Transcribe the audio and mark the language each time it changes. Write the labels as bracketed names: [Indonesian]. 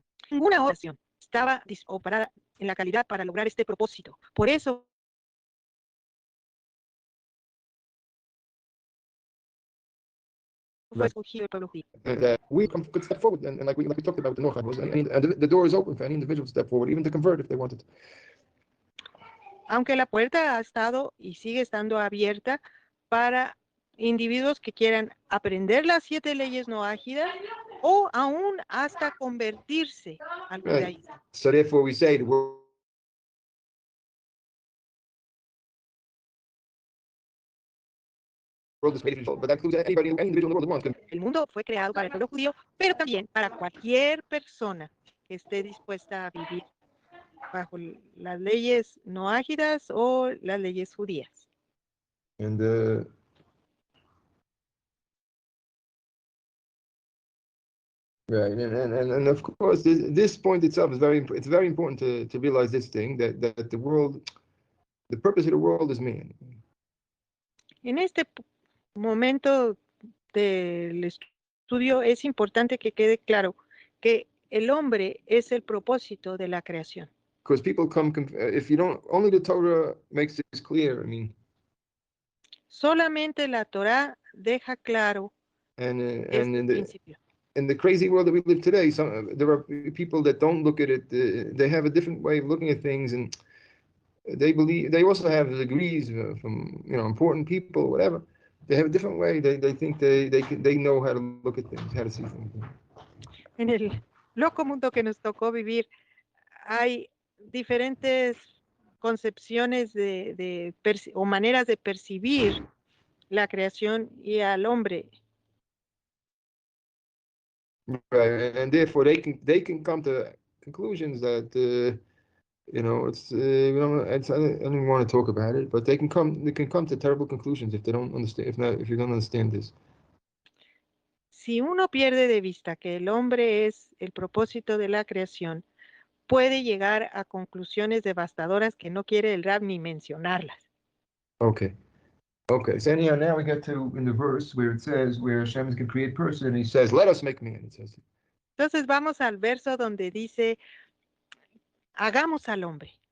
[Spanish] Ninguna otra nación estaba operada en la calidad para lograr este propósito. Por eso fue escogido el pueblo judío. [English] We could step forward, and like we talked about the Noach, and the door is open for any individual to step forward, even to convert if they wanted. [Spanish] Aunque la puerta ha estado y sigue estando abierta para individuos que quieran aprender las 7 leyes noágidas o aún hasta convertirse al judaísmo. [English] Right. So therefore we say the world is made, but that includes anybody, any individual in the world that wants. [Spanish] El mundo fue creado para el pueblo judío, pero también para cualquier persona que esté dispuesta a vivir bajo las leyes noágidas o las leyes judías. [English] And right, and of course, this point itself is it's very important to realize this thing that the world, the purpose of the world is man. [Spanish] En este momento del estudio es importante que quede claro que el hombre es el propósito de la creación. [English] Because people if you don't, only the Torah makes this clear. I mean, [Spanish] solamente la Torá deja claro este principio. [English] In the crazy world that we live today, there are people that don't look at it. They have a different way of looking at things, and they also have degrees from important people, whatever. They have a different way. They think they know how to look at things, how to see things. [Spanish] En el loco mundo que nos tocó vivir, hay diferentes concepciones o maneras de percibir la creación y al hombre. [English] Right, and therefore they can come to conclusions that it's I don't even want to talk about it, but they can come to terrible conclusions if they don't understand, if you don't understand this. [Spanish] Si uno pierde de vista que el hombre es el propósito de la creación, puede llegar a conclusiones devastadoras que no quiere el Rab ni mencionarlas. [English] Okay. So anyhow, now we get to in the verse where it says where Hashem is going to create person, and He says, "Let us make man." It says. [Spanish] Entonces vamos al verso donde dice, hagamos al hombre.